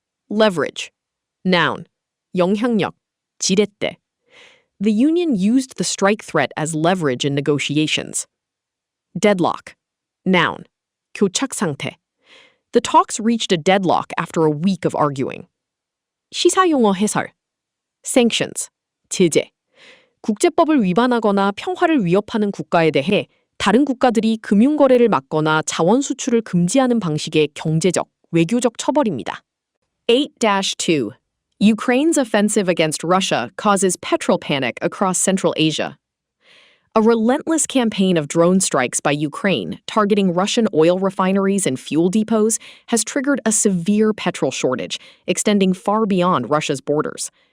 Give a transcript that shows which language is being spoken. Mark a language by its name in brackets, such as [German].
[English] Leverage. Noun. [Korean] 영향력. 지렛대. [English] The union used the strike threat as leverage in negotiations. Deadlock. Noun. [Korean] 교착 상태. [English] The talks reached a deadlock after a week of arguing. [Korean] 시사용어 해설. [English] Sanctions. [Korean] 제재. 국제법을 위반하거나 평화를 위협하는 국가에 대해 다른 국가들이 금융거래를 막거나 자원 수출을 금지하는 방식의 경제적, 외교적 처벌입니다. [English] 8-2. Ukraine's offensive against Russia causes petrol panic across Central Asia. A relentless campaign of drone strikes by Ukraine targeting Russian oil refineries and fuel depots has triggered a severe petrol shortage, extending far beyond Russia's borders.